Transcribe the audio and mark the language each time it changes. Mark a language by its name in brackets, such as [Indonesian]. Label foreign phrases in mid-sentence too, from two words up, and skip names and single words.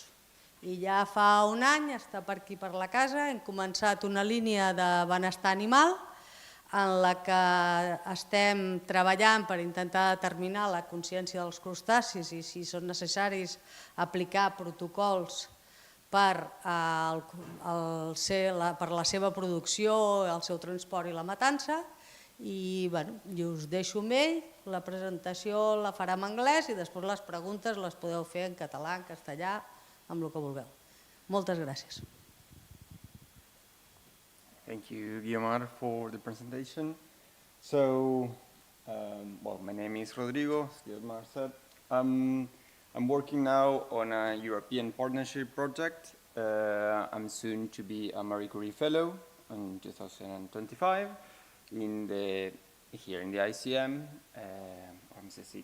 [Catalan] I ja fa un any, està per aquí per la casa, hem començat una línia de benestar animal en la que estem treballant per intentar determinar la consciència dels crustacis i si són necessaris aplicar protocols per la seva producció, el seu transport i la matança. I us deixo amb ell, la presentació la farà en anglès i després les preguntes les podeu fer en català, en castellà, amb el que vulgueu. Moltes gràcies. [English] Thank you, Guiomar, for the presentation. So, my name is Rodrigo, as Guiomar said. I'm working now on a European partnership project. I'm soon to be a Marie Curie Fellow in 2025 here in the ICM, CSIC.